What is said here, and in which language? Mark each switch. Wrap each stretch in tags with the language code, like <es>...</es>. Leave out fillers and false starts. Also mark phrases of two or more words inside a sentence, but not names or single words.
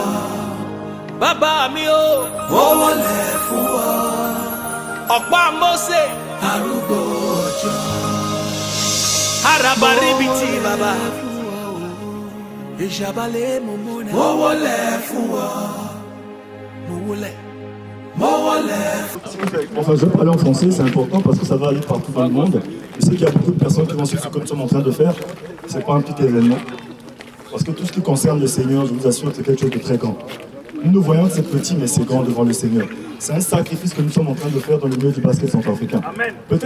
<yo>Bàbá mi o. Mo wọlé fún ọ. Ọ̀pá Mósè. Arúgbó ọjọ́. Arabaribiti bàbá. Ìṣàbálẹ̀ mo múna. Mo wọlé fún ọ. Mo wọlé. Mo wọlé.</yo> <fr>Enfin, je vais parler en français, c'est important parce que ça va aller partout dans le monde. Je sais qu'il y a beaucoup de personnes qui vont suivre ce que nous sommes en train de faire. C'est pas un petit événement. Parce que tout ce qui concerne le Seigneur, je vous assure, c'est quelque chose de très grand. Nous voyons que c'est petit, mais c'est grand devant le Seigneur. C'est un sacrifice que nous sommes en train de faire dans le milieu du basket centrafricain.</fr>